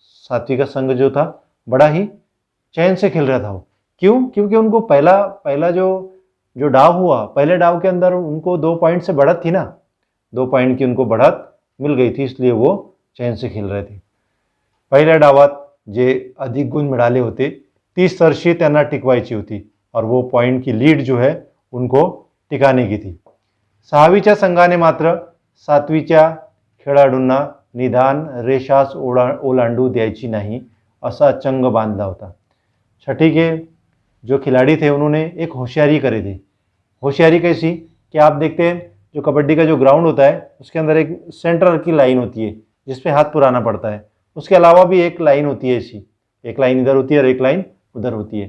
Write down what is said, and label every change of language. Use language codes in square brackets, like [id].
[hi] 7वीं का संघ जो था बड़ा ही चैन से खेल रहा था. वो क्यों? क्योंकि उनको पहला जो डाव हुआ, पहले डाव के अंदर उनको 2 पॉइंट से बढ़त थी ना, 2 पॉइंट की उनको बढ़त मिल गई थी, इसलिए वो चैन से खेल रहे थे. [mr] पहिल्या डावात जे अधिक गुण मिळाले होते 30 सरशी त्यांना टिकवायची होती [hi] और वो पॉइंट की लीड जो है उनको टिकाने की थी. [mr] 6वीच्या संघाने मात्र 7वीच्या खेळाडूंना निदान रेषास ओलांडू द्यायची नाही असा चंग बांधला होता. [hi] छठी के जो खिलाड़ी थे उन्होंने एक होशियारी करे थे. होशियारी कैसी कि आप देखते हैं जो कबड्डी का जो ग्राउंड होता है उसके अंदर एक सेंटर की लाइन होती है जिसपे हाथ पुराना पड़ता है. उसके अलावा भी एक लाइन होती है ऐसी, एक लाइन इधर होती है और एक लाइन उधर होती है.